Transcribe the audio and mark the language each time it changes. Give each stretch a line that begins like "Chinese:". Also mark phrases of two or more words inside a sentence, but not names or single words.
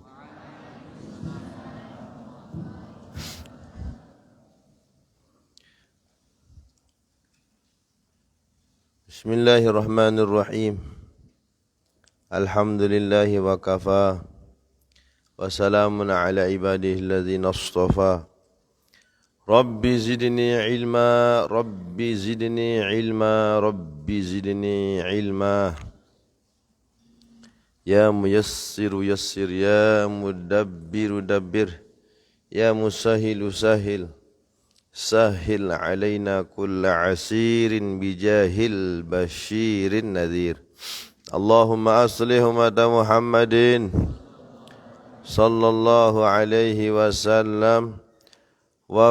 Arabic: بسم الله الرحمن الرحيم. الحمد لله وكفى. والسلام على عباده الذين اصطفى. رب زدني علما، رب زدني علما، رب زدني علما, Rabbi zidni ilma. يا ميسر يسر، يا مدبر دبر، يا مسهل سهل، سهل علينا كل عسير بجاه البشير النذير. اللهم أصلح أمة محمد صلى الله عليه وسلم و